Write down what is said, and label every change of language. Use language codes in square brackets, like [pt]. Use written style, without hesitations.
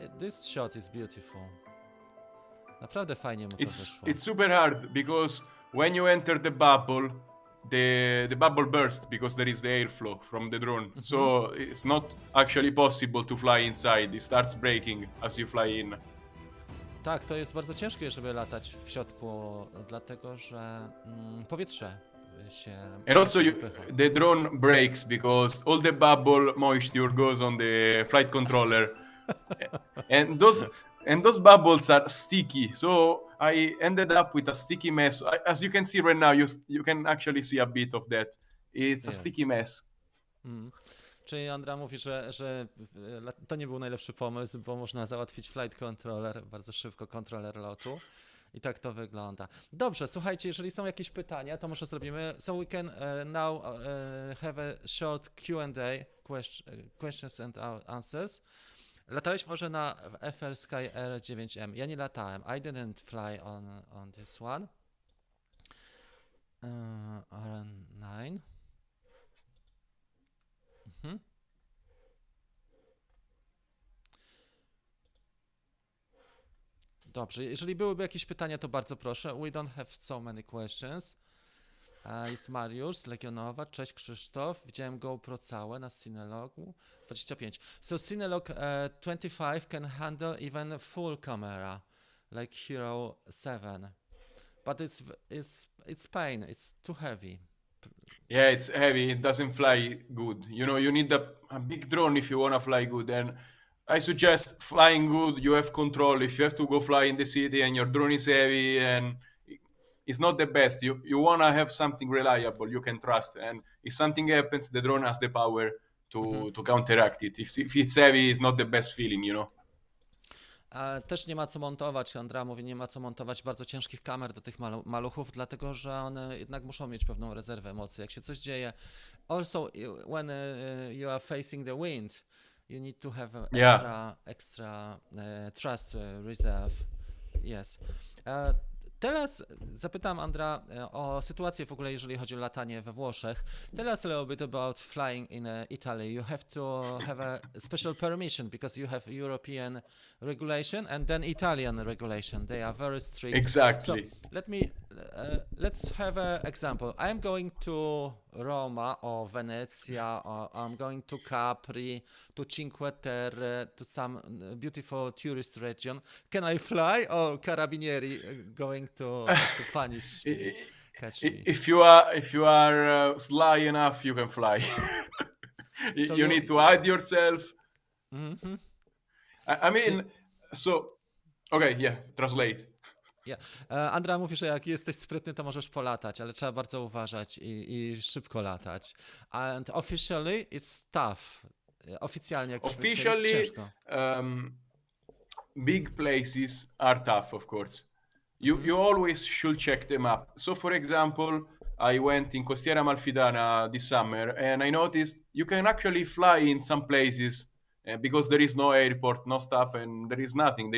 [en] This shot is beautiful. [pl] Naprawdę fajnie mu to wyszło. [en] It's super hard because when you enter the bubble, the bubble bursts because there is the airflow from the drone. So it's not actually possible to fly inside. It starts breaking as you fly in. [pl] Tak, to jest bardzo ciężkie, żeby latać w środku, dlatego że powietrze się [en] And also [pl] wypycha. [en] the drone breaks because all the bubble moisture goes on the flight controller. and those bubbles are sticky. So I ended up with a sticky mess. As you can see right now, you can actually see a bit of that. It's a Yes. sticky mess. [pl] Czyli Andrea mówi, że to nie był najlepszy pomysł, bo można załatwić flight controller, bardzo szybko kontroler lotu. I tak to wygląda. Dobrze, słuchajcie, jeżeli są jakieś pytania, to może zrobimy. [en] So we can now have a short Q&A, questions and answers. [pl] Latałeś może na FL Sky R9M? Ja nie latałem. [en] I didn't fly on this one. R9. [pl] Dobrze, jeżeli byłyby jakieś pytania, to bardzo proszę. [en] We don't have so many questions. [pl] Jest Mariusz z Legionowa. Cześć Krzysztof. Widziałem GoPro całe na Cinelogu 25. [en] So Cinelog 25 can handle even full camera, like Hero 7. But it's pain, it's too heavy. Yeah, it's heavy. It doesn't fly good. You know, you need a big drone if you want to fly good. And I suggest flying good. You have control. If you have to go fly in the city and your drone is heavy and it's not the best. You want to have something reliable you can trust. And if something happens, the drone has the power to counteract it. If it's heavy, it's not the best feeling, you know. [pl] Też nie ma co montować, Andrea mówi, nie ma co montować bardzo ciężkich kamer do tych maluchów, dlatego że one jednak muszą mieć pewną rezerwę mocy, jak się coś dzieje. [en] Also, when you are facing the wind, you need to have extra thrust reserve. Yes. [pl] Teraz zapytam Andrea o sytuację w ogóle, jeżeli chodzi o latanie we Włoszech. [en] Tell us a little bit about flying in Italy. You have to have a special permission because you have European regulation and then Italian regulation. They are very strict. Exactly. So let's have an example. I'm going to Roma or Venezia, or I'm going to Capri, to Cinque Terre, to some beautiful tourist region. Can I fly, or carabinieri going to punish me, catch me? If you are sly enough, you can fly. So you need to hide yourself. Mm-hmm. I mean, so okay, yeah, translate. Yeah. [pl] Andrea mówi, że jak jesteś sprytny, to możesz polatać, ale trzeba bardzo uważać i szybko latać. [en] And officially it's tough. [pl] Oficjalnie, jak [en] Officially, [pl] ciężko. [en] Big places are tough, of course. You always should check them up. So, for example, I went in Costiera Amalfitana this summer, and I noticed you can actually fly in some places because there is no airport, no stuff, and there is nothing.